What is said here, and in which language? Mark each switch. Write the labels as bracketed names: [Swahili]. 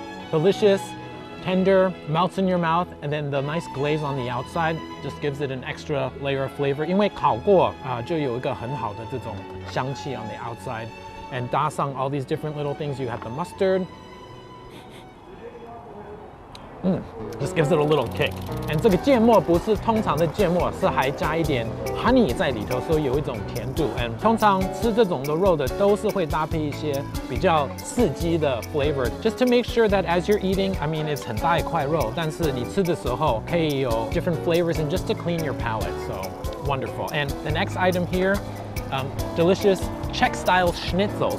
[English] So delicious, tender, melts in your mouth, and then the nice glaze on the outside just gives it an extra layer of flavor. 因为烤过就有一个很好的这种香气 on the outside, and 搭上 all these different little things. You have the mustard. Just gives it a little kick. [Chinese] And 这个芥末不是通常的芥末，是还加一点 honey 在里头，所以有一种甜度。 [English] And 通常吃这种的肉的都是会搭配一些比较刺激的 flavor, just to make sure that as you're eating, I mean, it's 很大一块肉，但是你吃的时候可以有 different flavors and just to clean your palate. So wonderful. And the next item here, delicious Czech-style schnitzel.